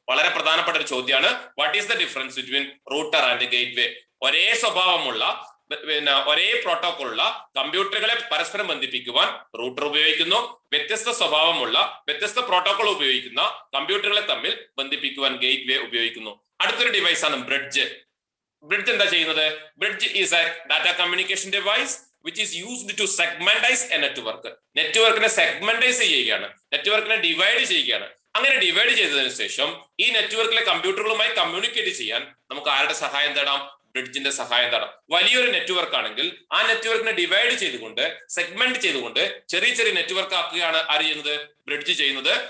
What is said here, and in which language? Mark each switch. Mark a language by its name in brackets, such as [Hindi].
[Malayalam] വളരെ പ്രധാനപ്പെട്ട ഒരു ചോദ്യമാണ്. [English] What is the difference between router and gateway? [Malayalam] ഒരേ സ്വഭാവമുള്ള, ഒരേ പ്രോട്ടോകോളുള്ള കമ്പ്യൂട്ടറുകളെ പരസ്പരം ബന്ധിപ്പിക്കുവാൻ റൂട്ടർ ഉപയോഗിക്കുന്നു. വ്യത്യസ്ത സ്വഭാവമുള്ള, വ്യത്യസ്ത പ്രോട്ടോകോൾ ഉപയോഗിക്കുന്ന കമ്പ്യൂട്ടറുകളെ തമ്മിൽ ബന്ധിപ്പിക്കുവാൻ ഗേറ്റ് വേ ഉപയോഗിക്കുന്നു. അടുത്തൊരു ഡിവൈസ് ആണ് ബ്രിഡ്ജ്. ബ്രിഡ്ജ് എന്താ ചെയ്യുന്നത്? [English] Bridge is a data communication device which is used to segmentize a network. [Malayalam] നെറ്റ്വർക്കിനെ സെഗ്മെന്റൈസ് ചെയ്യുകയാണ്, നെറ്റ്വർക്കിനെ ഡിവൈഡ് ചെയ്യുകയാണ്. അങ്ങനെ ഡിവൈഡ് ചെയ്തതിനു ശേഷം ഈ നെറ്റ്വർക്കിലെ കമ്പ്യൂട്ടറുകളുമായി കമ്മ്യൂണിക്കേറ്റ് ചെയ്യാൻ നമുക്ക് ആരുടെ സഹായം തേടാം? ബ്രിഡ്ജിന്റെ സഹായം തേടാം. വലിയൊരു നെറ്റ്വർക്ക് ആണെങ്കിൽ ആ നെറ്റ്വർക്കിനെ ഡിവൈഡ് ചെയ്തുകൊണ്ട്, സെഗ്മെന്റ് ചെയ്തുകൊണ്ട് ചെറിയ ചെറിയ നെറ്റ്വർക്ക് ആക്കുകയാണ് ആര് ചെയ്യുന്നത്? ബ്രിഡ്ജ് ചെയ്യുന്നത്.